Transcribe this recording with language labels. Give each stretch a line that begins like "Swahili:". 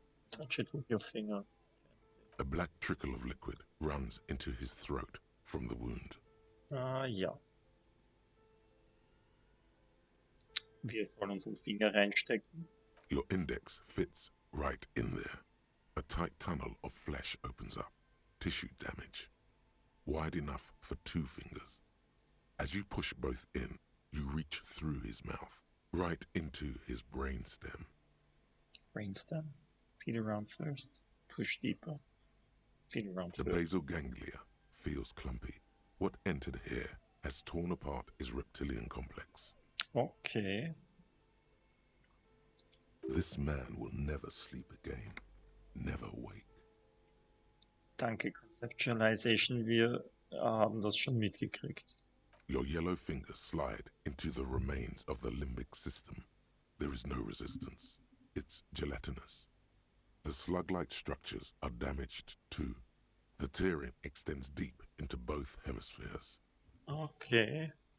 English: Touch it with your finger. A black trickle of liquid runs into his throat from the wound.
German: Ah, ja. Wir sollen unseren Finger reinstecken.
English: Your index fits right in there. A tight tunnel of flesh opens up. Tissue damage. Wide enough for 2 fingers. As you push both in, you reach through his mouth, right into his brainstem. Brainstem. Feel around first. Push deeper. Feel around The first. basal ganglia feels clumpy. What entered here has torn apart his reptilian complex. Okay. This man will never sleep again. Never wake.
German: Danke, Conceptualization. Wir haben das schon mitgekriegt.
English: Your yellow fingers slide into the remains of the limbic system. There is no resistance. It's gelatinous. The slug-like structures are damaged too. The tearing extends deep into both hemispheres. Okay.